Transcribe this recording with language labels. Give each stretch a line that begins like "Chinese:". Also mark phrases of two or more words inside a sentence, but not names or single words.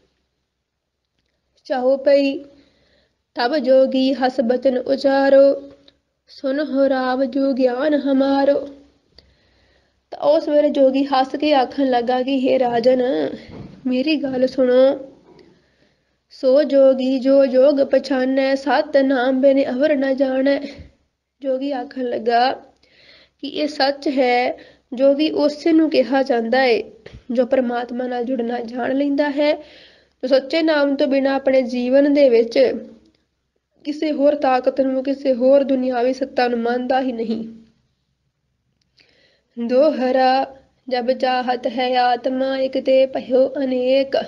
Braj: चाहो पई तब जोगी हस बचन उचारो, सुन हो राव जो गिआन हमारो।
Punjabi: ਤਾਂ ਉਸ ਵੇਲੇ ਜੋਗੀ ਹੱਸ ਕੇ ਆਖਣ ਲੱਗਾ ਕਿ ਹੇ ਰਾਜਨ, ਮੇਰੀ ਗੱਲ ਸੁਣੋ।
Braj: सो जोगी जो जोग पछानै, सत नाम बिन अवर न जानै।
Punjabi: ਜੋਗੀ ਆਖਣ ਲੱਗਾ ਕਿ ਯੇ ਸੱਚ ਹੈ, ਜੋਗੀ ਉਸੇ ਨੂੰ ਕਿਹਾ ਜਾਂਦਾ ਹੈ ਜੋ ਪਰਮਾਤਮਾ ਨਾਲ ਜੁੜਨਾ ਜਾਣ ਲੈਂਦਾ ਹੈ, ਜੋ ਸੱਚੇ ਨਾਮ ਤੋਂ ਬਿਨਾਂ ਆਪਣੇ ਜੀਵਨ ਦੇ ਵਿੱਚ ਕਿਸੇ ਹੋਰ ਤਾਕਤ ਨੂੰ, ਕਿਸੇ ਹੋਰ ਦੁਨਿਆਵੀ ਸੱਤਾ ਨੂੰ ਮੰਨਦਾ ਹੀ ਨਹੀਂ।
Braj: दोहरा जब चाहत है आतमा, इक ते भइओ अनेक।